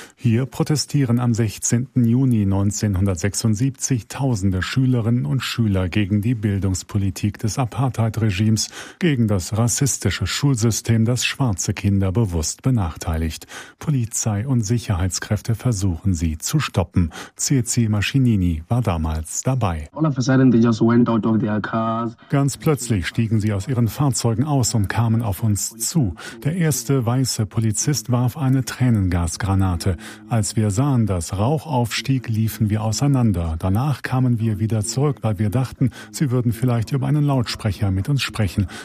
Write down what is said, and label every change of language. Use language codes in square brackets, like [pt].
[de] Hier protestieren am 16. Juni 1976 tausende Schülerinnen und Schüler gegen die Bildungspolitik des Apartheid-Regimes, gegen das rassistische Schulsystem, das schwarze Kinder bewusst benachteiligt. Polizei und Sicherheitskräfte versuchen sie zu stoppen. C.C. Mashinini war damals dabei. [en] All of a sudden they just went out of their cars. [de] Ganz plötzlich stiegen sie aus ihren Fahrzeugen aus und kamen auf uns zu. Der erste weiße Polizist warf eine Tränengasgranate. Als wir sahen, dass Rauch aufstieg, liefen wir auseinander. Danach kamen wir wieder zurück, weil wir dachten, sie würden vielleicht über einen Lautsprecher mit uns sprechen.